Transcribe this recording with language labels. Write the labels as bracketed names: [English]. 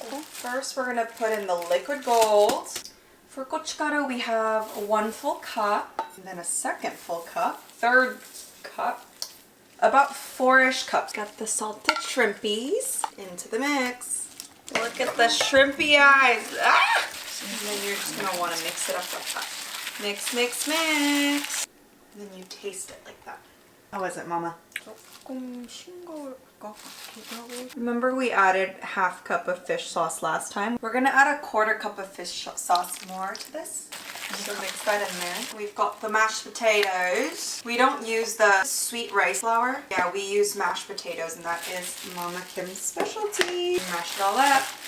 [English] First, we're gonna put in the liquid gold. For gochugaru, we have 1 full cup, and then a second full cup, third cup, about 4-ish cups. Got the salted shrimpies into the mix. Look at the shrimpy eyes. Ah! And then you're just gonna want to mix it up like that. Mix, mix, mix. And then you taste it like that. How is it, Mama? [Korean] 조금 싱거울 것 같기도 하고. [English] Remember we added half cup of fish sauce last time? We're gonna add a 1/4 cup of fish sauce more to this. So mix that in there. We've got the mashed potatoes. We don't use the sweet rice flour. Yeah, we use mashed potatoes, and that is Mama Kim's specialty. Mash it all up.